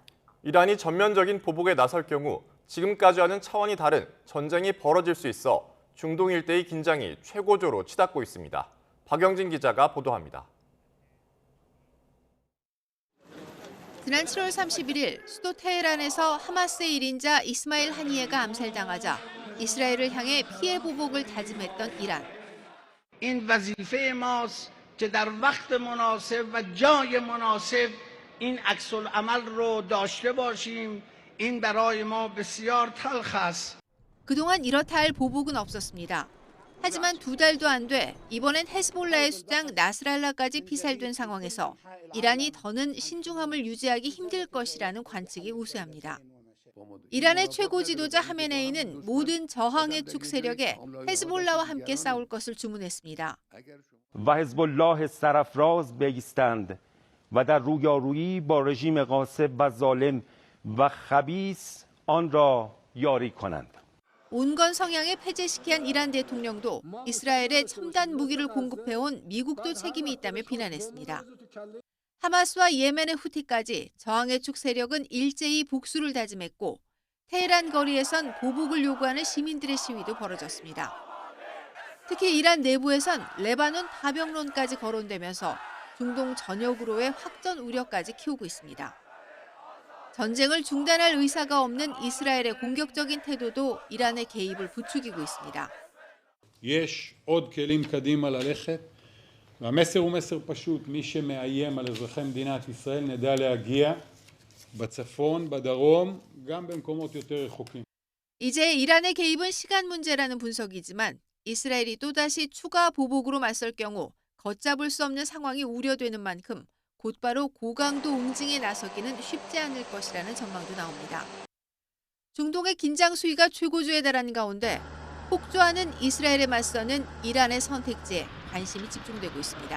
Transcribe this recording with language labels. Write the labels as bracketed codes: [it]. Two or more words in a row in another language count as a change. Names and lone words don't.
[ko] 이란이 전면적인 보복에 나설 경우 지금까지와는 차원이 다른 전쟁이 벌어질 수 있어 중동 일대의 긴장이 최고조로 치닫고 있습니다. 박영진 기자가 보도합니다. 지난 7월 31일 수도 테헤란에서 하마스의 1인자 이스마일 하니예가 암살당하자 이스라엘을 향해 피해 보복을 다짐했던 이란. [fa] این وظیفه ماست که در وقت مناسب و جای مناسب این عکس العمل رو داشته باشیم. این برای ما بسیار تلخ است. [ko] 그동안 이렇다 할 보복은 없었습니다. 하지만 2달도 안 돼 이번엔 헤즈볼라의 수장 나스랄라까지 피살된 상황에서 이란이 더는 신중함을 유지하기 힘들 것이라는 관측이 우세합니다. 이란의 최고 지도자 하메네이는 모든 저항의 축 세력에 헤즈볼라와 함께 싸울 것을 주문했습니다. [fa] و حزب الله سرافراز بایستند و در رویارویی با رژیم غاصب و ظالم و خبیث آن را یاری کنند. [ko] 온건 성향에 폐쇄시킨 이란 대통령도 이스라엘에 첨단 무기를 공급해온 미국도 책임이 있다며 비난했습니다. 하마스와 예멘의 후티까지 저항의 축 세력은 일제히 복수를 다짐했고 테헤란 거리에선 보복을 요구하는 시민들의 시위도 벌어졌습니다. 특히 이란 내부에선 레바논 파병론까지 거론되면서 중동 전역으로의 확전 우려까지 키우고 있습니다. 전쟁을 중단할 의사가 없는 이스라엘의 공격적인 태도도 이란의 개입을 부추기고 있습니다. [he] יש עוד כלים קדימה ללכת והמסר הוא מסר פשוט מי שמאיים על אזרחי מדינת ישראל נדע להגיע בצפון בדרום גם במקומות יותר רחוקים. [ko] 이제 이란의 개입은 시간 문제라는 분석이지만 이스라엘이 또다시 추가 보복으로 맞설 경우 걷잡을 수 없는 상황이 우려되는 만큼 곧바로 고강도 응징에 나서기는 쉽지 않을 것이라는 전망도 나옵니다. 중동의 긴장 수위가 최고조에 달하는 가운데 폭주하는 이스라엘에 맞서는 이란의 선택지에 관심이 집중되고 있습니다.